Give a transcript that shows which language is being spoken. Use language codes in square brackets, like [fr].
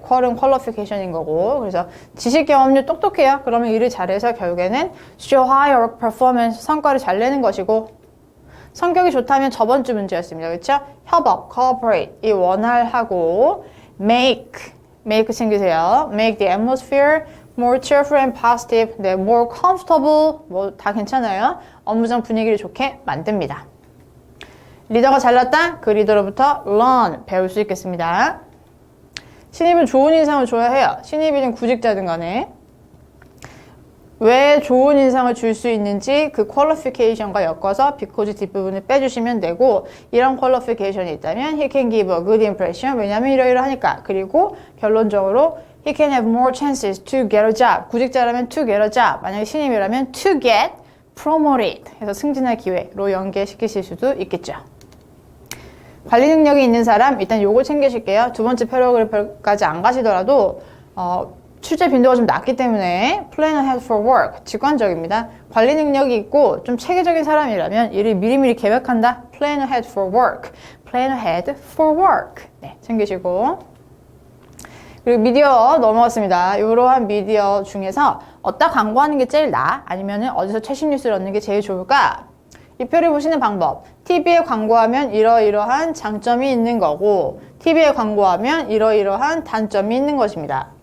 [ko] 이 퀄은 퀄리피케이션인 거고, 그래서 지식 경험률 똑똑해요. 그러면 일을 잘해서 결국에는 [en] show higher performance, [ko] 성과를 잘 내는 것이고, 성격이 좋다면 저번 주 문제였습니다. 그렇죠? 협업, cooperate, 이 원활하고, make 챙기세요. [en] make the atmosphere more cheerful and positive, 네, more comfortable, [ko] 뭐 다 괜찮아요. 업무장 분위기를 좋게 만듭니다. 리더가 잘났다? 그 리더로부터 learn, 배울 수 있겠습니다. 신입은 좋은 인상을 줘야 해요. 신입이든 구직자든 간에. 왜 좋은 인상을 줄 수 있는지 그 퀄리피케이션과 엮어서 because 뒷부분을 빼주시면 되고, 이런 퀄리피케이션이 있다면 [en] he can give a good impression, [ko] 왜냐면 이러이러하니까. 그리고 결론적으로 [en] he can have more chances to get a job. [ko] 구직자라면 [en] to get a job, [ko] 만약에 신입이라면 [en] to get promoted [ko] 해서 승진할 기회로 연계시키실 수도 있겠죠. 관리 능력이 있는 사람, 일단 요거 챙기실게요. 두 번째 패러그래프까지 안 가시더라도 출제 빈도가 좀 낮기 때문에 [en] plan ahead for work, [ko] 직관적입니다. 관리 능력이 있고 좀 체계적인 사람이라면 일을 미리미리 계획한다. [en] plan ahead for work, plan ahead for work. [ko] 네, 챙기시고. 그리고 미디어 넘어갔습니다. 이러한 미디어 중에서 어디다 광고하는 게 제일 나아? 아니면 어디서 최신 뉴스를 얻는 게 제일 좋을까? 이 표를 보시는 방법. TV에 광고하면 이러이러한 장점이 있는 거고 TV에 광고하면 이러이러한 단점이 있는 것입니다.